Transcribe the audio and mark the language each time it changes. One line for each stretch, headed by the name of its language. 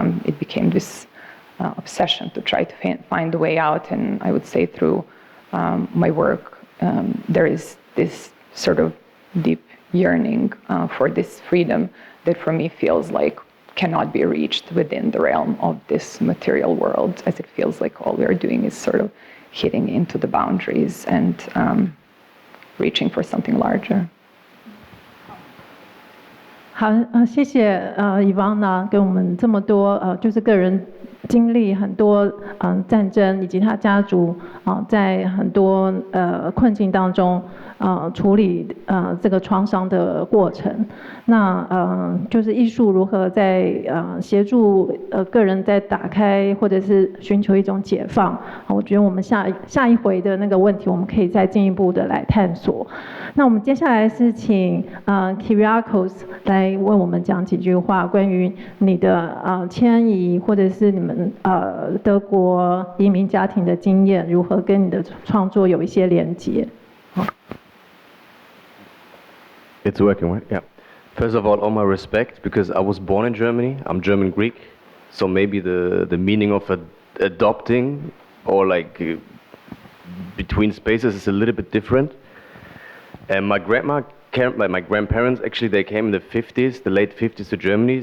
English: It became this obsession to try to find a way out, and I would say through my work, there is this sort of deep yearning for this freedom that for me feels like cannot be reached within the realm of this material world, as it feels like all we are doing is sort of hitting into the boundaries and reaching for something larger.
Chinese: 好，谢谢Ivana 给我们这么多就是个人经历很多战争以及他家族在很多困境当中处理这个创伤的过程。那就是艺术如何在协助个人在打开或者是寻求一种解放。我觉得我们下一回的那个问题，我们可以再进一步的来探索。那我们接下来是请Kiriakos 来为我们讲几句话，关于你的迁移或者是你们德国移民家庭的经验，如何跟你的创作有一些连结。
English: It's working, right? Yeah. First of all my respect, because I was born in Germany. I'm German Greek, so maybe the meaning of adopting or like between spaces is a little bit different. And my grandparents, actually, they came in the 50s, the late 50s to Germany.